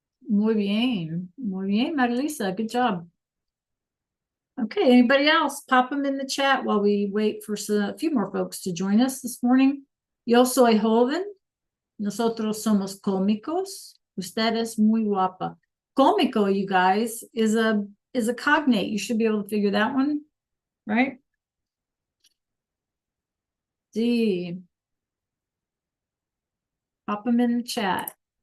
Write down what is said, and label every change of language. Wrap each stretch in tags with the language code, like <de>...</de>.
<es>Muy bien,</es> <en>Marilisa. Good job. Okay, anybody else? Pop them in the chat while we wait for a few more folks to join us this morning.</en> <es>Yo soy joven. Nosotros somos cómicos. Usted es muy guapa.</es> <en>Cómico, you guys, is a cognate. You should be able to figure that one, right? D. Pop them in the chat.</en>